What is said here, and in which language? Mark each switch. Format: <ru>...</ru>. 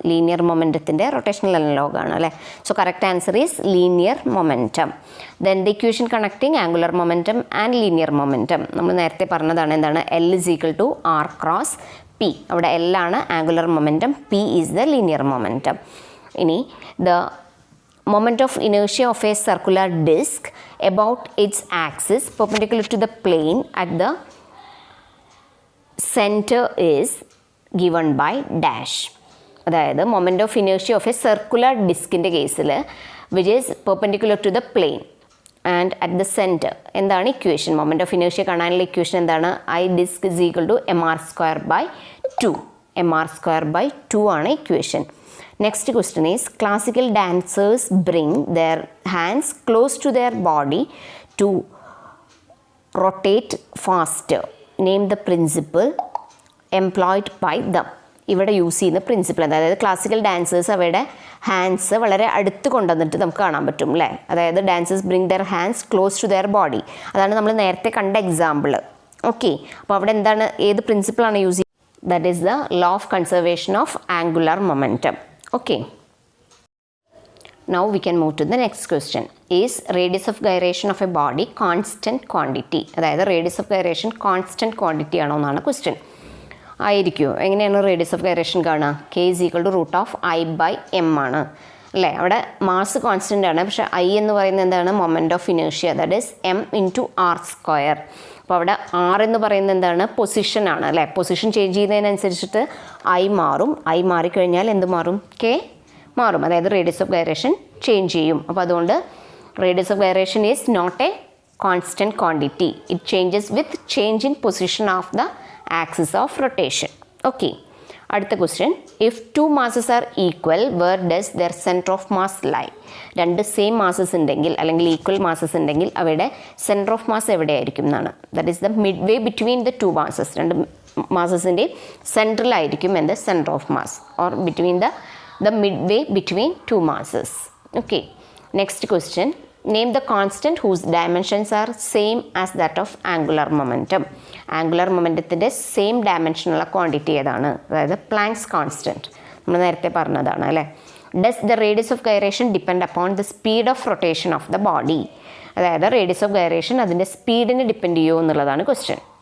<ml>Linear മൊമെൻറ്റത്തിൻ്റെ rotational അനലോഗാണ് അല്ലേ?</ml> <en>So correct answer is linear momentum. Then the equation connecting angular momentum and linear momentum</en> <ml>നമ്മൾ നേരത്തെ പറഞ്ഞതാണ്. എന്താണ്?</ml> <en>L is equal to R cross P.</en> <ml>അവിടെ L ആണ് angular momentum,</ml> <en>P is the linear momentum. ഇനി the moment of inertia of a circular disk about its axis perpendicular to the plane at the center is given by dash. അതായത് moment of inertia of a circular ഡിസ്കിൻ്റെ കേസിൽ which is perpendicular to the plane and at the centre.</en> <ml>എന്താണ് equation? Moment of inertia കാണാനുള്ള equation എന്താണ്?</ml> <en>I disc is equal to mr²/2.</en> <ml>mr²/2 ആണ് equation.</ml> <en>Next question is, classical dancers bring their hands close to their body to rotate faster. Name the principle employed by them.</en> <ml>ഇവിടെ use ചെയ്യുന്ന principle, അതായത് classical dancers അവരുടെ hands വളരെ അടുത്ത് കൊണ്ടുവന്നിട്ട് നമുക്ക് കാണാൻ പറ്റും അല്ലേ?</ml> <en>അതായത് dancers bring their hands close to their body.</en> <ml>അതാണ് നമ്മൾ നേരത്തെ കണ്ട എക്സാമ്പിൾ. ഓക്കെ, അപ്പോൾ അവിടെ എന്താണ്, ഏത് പ്രിൻസിപ്പിളാണ് യൂസ് ചെയ്യുന്നത്?</ml> <en>That is the law of conservation of angular momentum. Okay, now we can move to the next question. Is radius of gyration of a body constant quantity?</en> <ml>അതായത് radius of gyration constant quantity ആണോ എന്നാണ് question. ആയിരിക്കുമോ? എങ്ങനെയാണ് radius of gyration കാണുക?</ml> <en>k is equal to √I/m</en> <ml>ആണ്. അല്ലേ? അവിടെ mass constant ആണ്, പക്ഷേ ഐ എന്ന് പറയുന്നത് എന്താണ്? Moment of inertia,</ml> <en>That is M into R square.</en> <ml>അപ്പോൾ അവിടെ ആർ എന്ന് പറയുന്നത് എന്താണ്? പൊസിഷനാണ് അല്ലേ? പൊസിഷൻ ചേഞ്ച് ചെയ്യുന്നതിനനുസരിച്ചിട്ട് ഐ മാറും. ഐ മാറിക്കഴിഞ്ഞാൽ എന്ത് മാറും? കെ മാറും, അതായത് റേഡിയസ് ഓഫ് ഗൈറേഷൻ ചേഞ്ച് ചെയ്യും. അപ്പോൾ അതുകൊണ്ട്</ml> <en>Radius of gyration is not a constant quantity. It changes with change in position of the axis of rotation.</en> <ml>Okay, അടുത്ത question.</ml> <en>If two masses are equal where does the centre of mass lie?</en> <ml>രണ്ട് same masses ഉണ്ടെങ്കിൽ അല്ലെങ്കിൽ equal masses ഉണ്ടെങ്കിൽ അവയുടെ centre of mass എവിടെയായിരിക്കും എന്നാണ്.</ml> <en>That is the midway between the two masses.</en> <ml>രണ്ട് മാസസിൻ്റെ സെൻട്രലായിരിക്കും എന്ത്?</ml> <en>Centre of mass, or between the midway between two masses. Okay, next question. Name the constant whose dimensions are same as that of angular momentum.</en> <ml>Angular momentumത്തിന്റെ same ഡയമെൻഷനുള്ള quantity ഏതാണ്? അതായത് planks constant, നമ്മൾ നേരത്തെ പറഞ്ഞതാണ് അല്ലേ?</ml> <en>Does the radius of gyration depend upon the speed of rotation of the body?</en> <ml>അതായത് radius of gyration അതിൻ്റെ സ്പീഡിനെ depend ചെയ്യുമോ എന്നുള്ളതാണ് ക്വസ്റ്റ്യൻ.</ml>